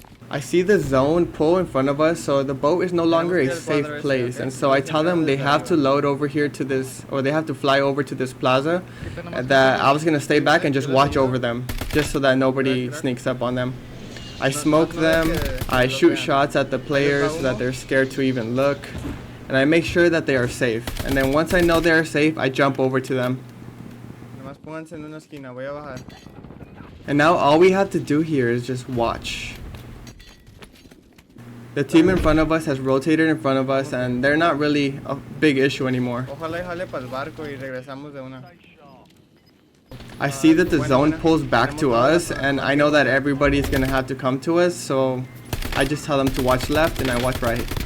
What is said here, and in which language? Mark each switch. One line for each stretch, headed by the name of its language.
English: I see the zone pull in front of us, so the boat is no longer a safe place, and so I tell them they have to load over here to this, or they have to fly over to this plaza, and that I was gonna stay back and just watch over them, just so that nobody sneaks up on them. I smoke them, I shoot shots at the players so that they're scared to even look, and I make sure that they are safe. And then once I know they are safe, I jump over to them.
Spanish: Nomás pónganse en una esquina, voy a bajar.
English: And now all we have to do here is just watch. The team in front of us has rotated in front of us, and they're not really a big issue anymore.
Spanish: Ojalá y jale para el barco y regresamos de una.
English: I see that the zone pulls back to us, and I know that everybody's gonna have to come to us, so I just tell them to watch left and I watch right.